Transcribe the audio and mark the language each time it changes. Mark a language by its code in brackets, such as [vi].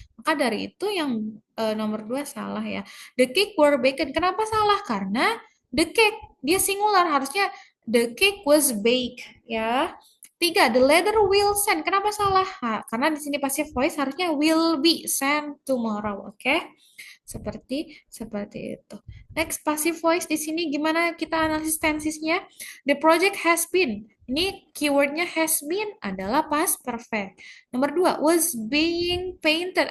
[id] Maka dari itu yang nomor 2 salah ya. [en] The cake were baked. [id] Kenapa salah? Karena the cake dia singular, harusnya the cake was baked ya. Tiga, [en] the letter will send. [id] Kenapa salah? Karena di sini passive voice harusnya will be sent tomorrow. Oke? Seperti itu. Next, passive voice di sini gimana kita analisis tensesnya? [en] The project has been. [id] Ini keywordnya has been adalah past perfect. Nomor dua, was being painted.